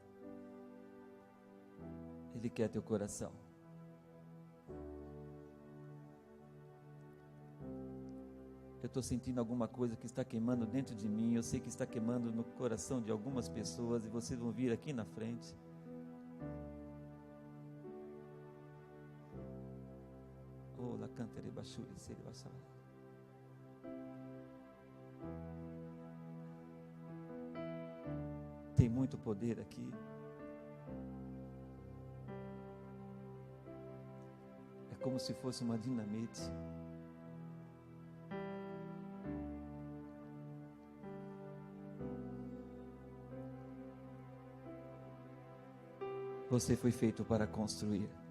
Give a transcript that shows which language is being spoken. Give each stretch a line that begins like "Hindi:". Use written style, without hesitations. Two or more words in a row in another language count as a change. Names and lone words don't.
Portuguese: Ele quer teu coração. Eu estou sentindo alguma coisa que está queimando dentro de mim. Eu sei que está queimando no coração de algumas pessoas. E vocês vão vir aqui na frente. Oh, la cantere bashure, sere basara. Tem muito poder aqui. É como se fosse uma dinamite. Você foi feito para construir.